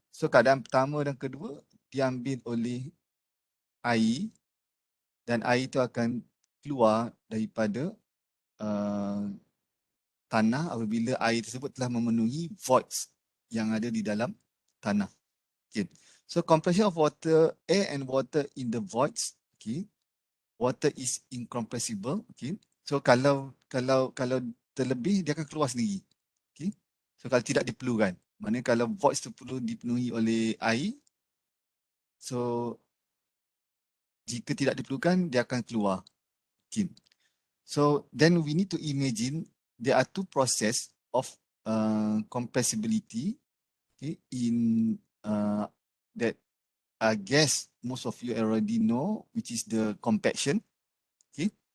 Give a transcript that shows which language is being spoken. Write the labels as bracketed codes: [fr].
[ms] So keadaan pertama dan kedua diambil oleh air dan air itu akan keluar daripada tanah apabila air tersebut telah memenuhi voids yang ada di dalam tanah. Okay. [en] So compression of water, air and water in the voids, okay, water is incompressible. [ms] Okay. So kalau terlebih dia akan keluar sendiri. Okay. So kalau tidak diperlukan. Maknanya kalau voids tu perlu dipenuhi oleh air. So jika tidak diperlukan dia akan keluar. [en] Okay. So then we need to imagine there are two process of compressibility, okay, in that I guess most of you already know, which is the compaction. Okay.